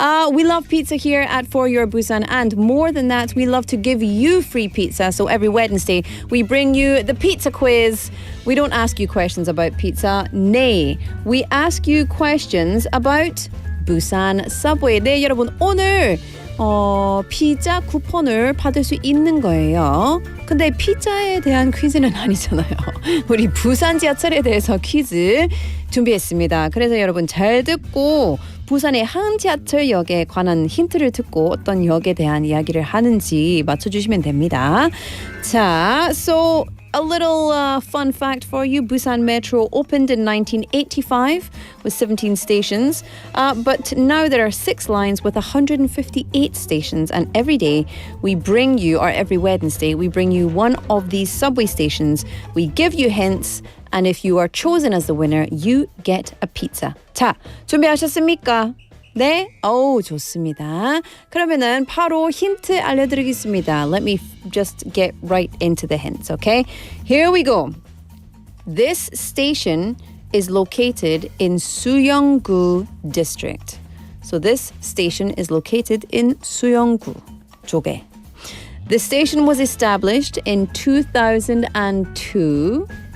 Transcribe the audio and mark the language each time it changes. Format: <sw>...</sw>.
<en>We love pizza here at For Your Busan. And more than that, we love to give you free pizza. So every Wednesday, we bring you the pizza quiz. We don't ask you questions about pizza. Nay, we ask you questions about Busan subway.</en> <ko>네, 여러분, 오늘 피자 쿠폰을 받을 수 있는 거예요. 근데 피자에 대한 퀴즈는 아니잖아요. 우리 부산 지하철에 대해서 퀴즈 준비했습니다. 그래서 여러분 잘 듣고 부산의 한 지하철역에 관한 힌트를 듣고 어떤 역에 대한 이야기를 하는지 맞춰주시면 됩니다.</ko> <en>자, so a little fun fact for you. Busan Metro opened in 1985 with 17 stations, but now there are 6 lines with 158 stations, and every day we bring you, or every Wednesday, we bring you one of these subway stations. We give you hints, and if you are chosen as the winner, you get a pizza.</en> <ko>자, 준비하셨습니까? 네? 좋습니다. 그러면은 바로 힌트 알려드리겠습니다.</ko> <en>Let me just get right into the hints, okay? Here we go. This station is located in Suyeong-gu district. So this station is located in Suyeong-gu</en> <ko>쪽에.</ko> <en>The station was established in 2002.</en>